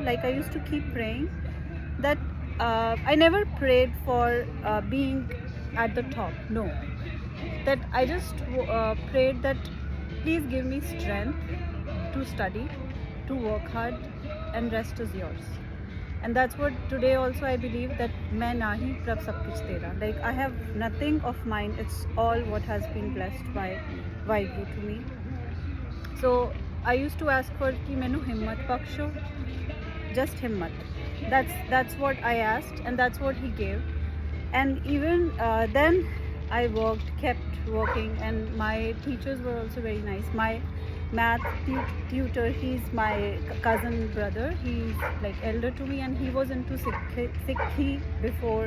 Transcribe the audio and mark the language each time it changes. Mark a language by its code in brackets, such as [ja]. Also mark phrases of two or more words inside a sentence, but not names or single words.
[en] Like I used to keep praying that I never prayed for being at the top, no, that I just prayed that please give me strength to study, to work hard, and rest is yours. And that's what today also I believe, that [pa] ਮੈਂ ਨਹੀਂ ਪ੍ਰਭ ਸਭ ਕੁਛ ਤੇਰਾ. [en] Like I have nothing of mine, it's all what has been blessed by Vaheguru to me. So I used to ask for [pa] ਕਿ ਮੈਨੂੰ ਹਿੰਮਤ ਬਖਸ਼ੋ, [en] just himmat. That's what I asked, and that's what he gave. And even then I kept working, and my teachers were also very nice. My math tutor, he's my cousin brother, he's like elder to me, and he was into Sikhi before.